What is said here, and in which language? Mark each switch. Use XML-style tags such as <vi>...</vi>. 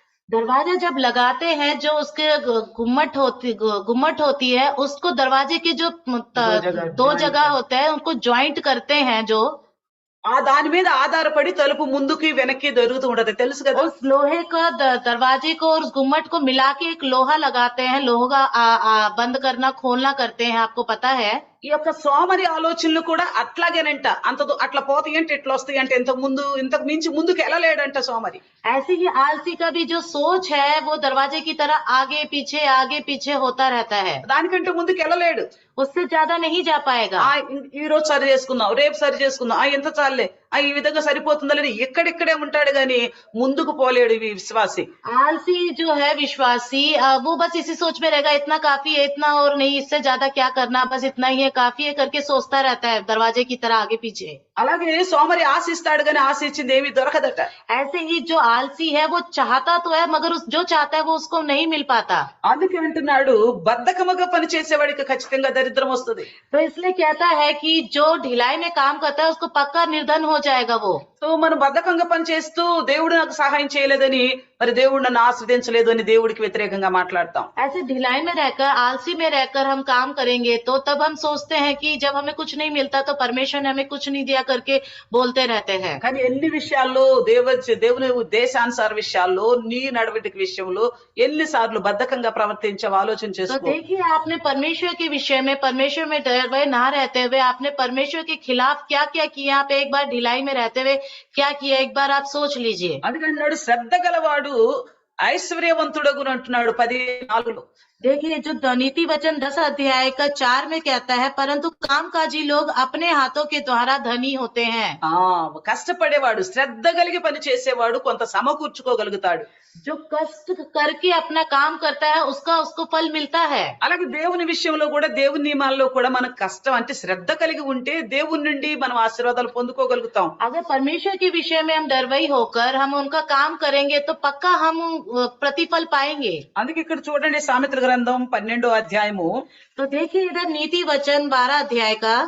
<hi>दरवाजा जब लगाते हैं जो उसके गुम्मट होती है उसको दरवाजे के जो दो जगह होते हैं उनको ज्वाइंट करते हैं, जो</hi> <te>ఆ దాని మీద ఆధారపడి తలుపు ముందుకి వెనక్కి దొరుకుతూ ఉంటది, తెలుసు కదా.</te> <hi>उस लोहे का दरवाजे को और उस गुम्मट को मिला के एक लोहा लगाते हैं, लोहा बंद करना खोलना करते हैं, आपको पता है।</hi> <te>ఈ యొక్క సోమరి ఆలోచనలు కూడా అట్లాగేనంట. అట్లా పోతాయంటే ఇట్లా వస్తాయంటే ఇంతకు మించి ముందుకు వెళ్ళలేడంట సోమరి.</te> <hi>ऐसे ही आलसी का भी जो सोच है वो दरवाजे की तरह आगे पीछे होता रहता है,</hi> <te>దానికంటే ముందుకు వెళ్ళలేడు.</te> <hi>उससे ज्यादा नहीं जा पाएगा।</hi> <te>ఈ రోజు సరి చేసుకుందాం, రేపు సరి చేసుకుందాం, ఎంత చాలే, ఈ విధంగా సరిపోతుందని ఇక్కడిక్కడే ఉంటాడు గాని ముందుకు పోలేడు ఈ విశ్వాసి.</te> <hi>आलसी जो है विश्वासी वो बस इसी सोच में रहेगा, इतना काफी है, इतना और नहीं, इससे ज्यादा क्या करना, बस इतना ही है, काफी है करके सोचता रहता है दरवाजे की तरह आगे पीछे।</hi> <te>అలాగే సోమరి ఆశిస్తాడు గాని ఆశించింది ఏమీ దొరకదట.</te> <hi>ऐसे ही जो आलसी है वो चाहता तो है मगर जो चाहता है वो उसको नहीं मिल पाता।</hi> <te>అందుకే అంటున్నాడు బద్ధకముగా పని చేసేవాడికి ఖచ్చితంగా దరిద్రం వస్తుంది.</te> <hi>तो इसलिए कहता है कि जो ढिलाई में काम करता है उसको पक्का निर्धन हो जाएगा वो।</hi> <te>సో మనం బద్ధకంగా పనిచేస్తూ దేవుడు నాకు సహాయం చేయలేదని, మరి దేవుడు నన్ను ఆస్వాదించలేదు అని దేవుడికి వ్యతిరేకంగా మాట్లాడతాం.</te> <hi>ऐसे ढिलाई में रहकर, आलसी में रहकर हम काम करेंगे तो तब हम सोचते हैं कि जब हमें कुछ नहीं मिलता तो परमेश्वर ने हमें कुछ नहीं दिया करके बोलते रहते हैं।</hi> <te>కానీ ఎన్ని విషయాల్లో దేవుని ఉద్దేశానుసార విషయాల్లో నీ నడవడిక విషయంలో ఎన్నిసార్లు బద్ధకంగా ప్రవర్తించావు ఆలోచన</te> <hi>तो</hi> <te>చేసుకో.</te> <hi>देखिए, आपने परमेश्वर के विषय में, परमेश्वर में डरे ना रहते हुए आपने परमेश्वर के खिलाफ क्या क्या किया, आप एक बार ढिलाई में रहते हुए क्या किया, एक बार आप सोच लीजिए।</hi> <te>అందుకంటున్నాడు శ్రద్ధ గలవాడు ఐశ్వర్యవంతుడగును అంటున్నాడు 14.</te> <hi>देखिए, जो नीति वचन 10 अध्याय का 4 में कहता है, परंतु कामकाजी लोग अपने हाथों के द्वारा धनी होते हैं।</hi> <te>కష్టపడేవాడు శ్రద్ధ కలిగి పని చేసేవాడు కొంత సమకూర్చుకోగలుగుతాడు.</te> <hi>जो कष्ट करके अपना काम करता है उसको फल मिलता है।</hi> <te>అలాగే దేవుని విషయంలో కూడా, దేవుని నియమాల్లో కూడా మనకు కష్టం అంటే శ్రద్ధ కలిగి ఉంటే దేవుని నుండి మనం ఆశీర్వాదాలు పొందుకోగలుగుతాం.</te> <hi>अगर परमेश्वर के विषय में हम डरवई होकर हम उनका काम करेंगे तो पक्का हम प्रतिफल पाएंगे।</hi> <te>అందుకే ఇక్కడ చూడండి సామెతల గ్రంథం 12వ అధ్యాయము</te> <hi>तो देखिए, इधर नीति वचन 12 अध्याय का</hi>